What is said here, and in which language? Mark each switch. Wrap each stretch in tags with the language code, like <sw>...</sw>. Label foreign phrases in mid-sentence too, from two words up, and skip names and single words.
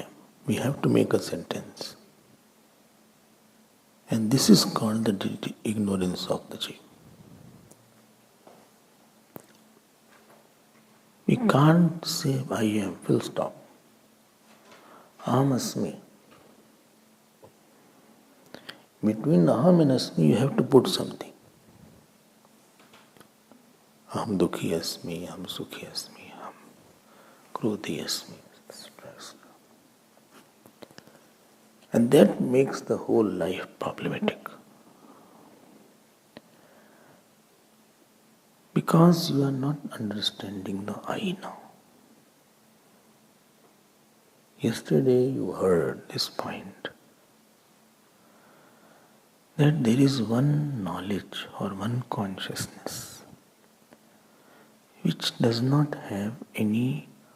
<en>We have to make a sentence. And this is called the ignorance of the jiva. We can't say I am, full stop.</en> <sa>अहम् अस्मि.</sa> <en>Between aham and asmi you have to put something.</en> <sa>अहं दुःखी अस्मि, अहं सुखी अस्मि, अहं क्रोधी अस्मि.</sa> <en>And that makes the whole life problematic. Because you are not understanding the I now. Yesterday you heard this point, that there is one knowledge or one consciousness which does not have any</en>